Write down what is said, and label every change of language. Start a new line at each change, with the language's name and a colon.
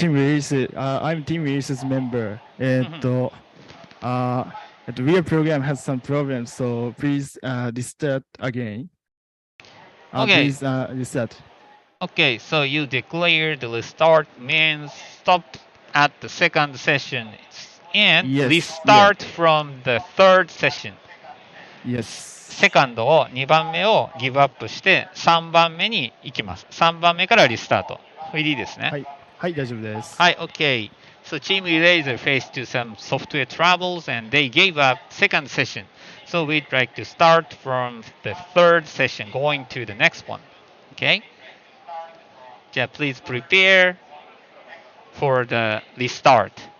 English: Team Release, I'm Team Release's member. Real program has some problems, so please restart again. Okay. Please restart. Okay, so you declare the restart means stop at the second session and Yes, restart from the third session. Yes.
Japanese: セカンドを2番目をギブアップして3番目に行きます。 3番目からリスタート。これでいいですね。はい、大丈夫です。はい、OK。
English: So Team Eraser faced to some software troubles and they gave up second session. So we'd like to start from the third session, going to the next one. Okay? じゃあ please prepare for the restart.